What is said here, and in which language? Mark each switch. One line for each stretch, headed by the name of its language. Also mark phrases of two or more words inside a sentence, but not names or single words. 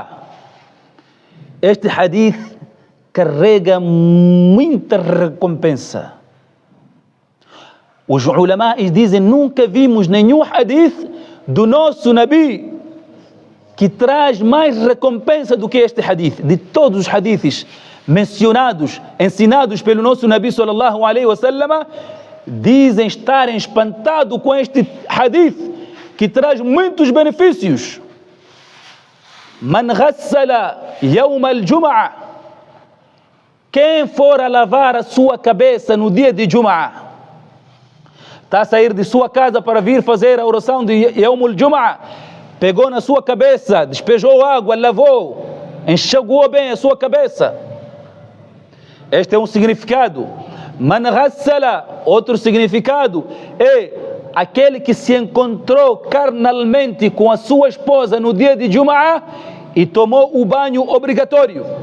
Portuguese: Este hadith carrega muita recompensa. Os ulamais dizem, nunca vimos nenhum hadith do nosso Nabi que traz mais recompensa do que este hadith. De todos os hadiths mencionados, ensinados pelo nosso Nabi
Arabic: صلى الله عليه وسلم,
Portuguese: dizem estarem espantados com este hadith que traz muitos benefícios.
Arabic: من غسل يوم الجمعة,
Portuguese: quem for a lavar a sua cabeça no dia de Jum'ah, está a sair de sua casa para vir fazer a oração de
Arabic: يوم الجمعة,
Portuguese: pegou na sua cabeça, despejou água, lavou, enxaguou bem a sua cabeça. Este é um significado.
Arabic: من غسل,
Portuguese: outro significado, é aquele que se encontrou carnalmente com a sua esposa no dia de Jum'ah e tomou o banho obrigatório.